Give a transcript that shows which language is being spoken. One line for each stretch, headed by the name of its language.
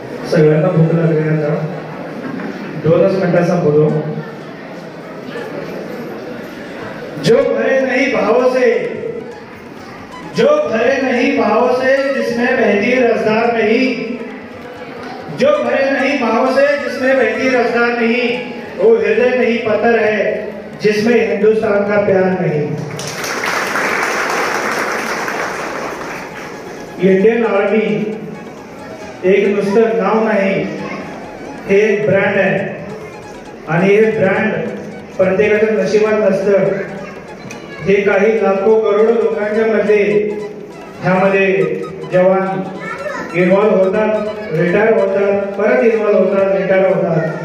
Marathi: सगळ्यांना भूक लागली आता 2 मिनिटाचा बोलो.
Hindi: जो भरे नहीं भावों से, जो भरे नहीं भावों से जिसमें बहती रसदार नहीं, जो भरे नहीं भावों से जिसमें बहती रसदार नहीं, वो हृदय नहीं पत्थर है जिसमें हिंदुस्तान का प्यार नहीं.
Marathi: इंडियन आर्मी एक नुसतं नाव नाही, हे एक ब्रँड आहे आणि हे ब्रँड प्रत्येकाच्या नशिबात नसतं. हे काही लाखो करोडो लोकांच्या मध्ये ह्यामध्ये जवान इन्व्हॉल्व होतात, रिटायर होतात, परत इन्व्हॉल्व होतात, रिटायर होतात.